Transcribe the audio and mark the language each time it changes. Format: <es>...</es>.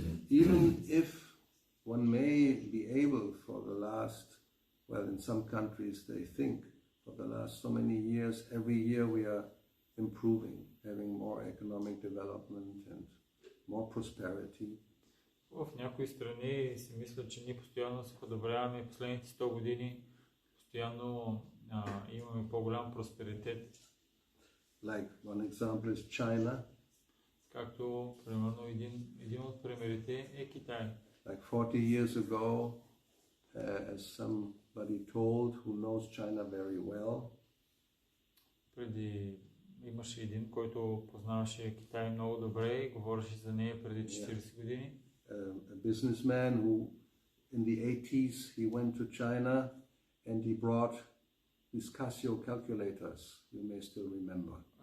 <en>Even if one may be able for the last, well, in some countries they think for the last so many years, every year we are improving, having more economic development and more prosperity.</en> <bg>В някои страни си мислят, че ние постоянно се подобряваме, последните 100 години постоянно имаме по-голям просперитет.</bg> <en>Like one example is China.</en> <bg>Както, примерно, един от примерите е Китай.</bg> <en>Like 40 years ago, as somebody told who knows China very well.</en> <bg>Преди имаше един, който познаваше Китай много добре и говореше за нея преди 40 години.</bg> <en>A businessman who in the 80s he went to China and he brought these Casio calculators, you may still remember.</en>